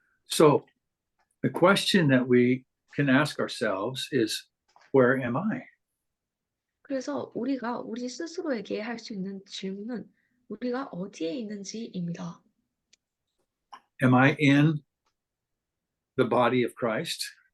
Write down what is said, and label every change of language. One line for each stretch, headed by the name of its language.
English: So the question that we can ask ourselves is, where am I?
Korean: 그래서 우리가 우리 스스로에게 할 수 있는 질문은 우리가 어디에 있는지입니다.
English: Am I in the body of Christ?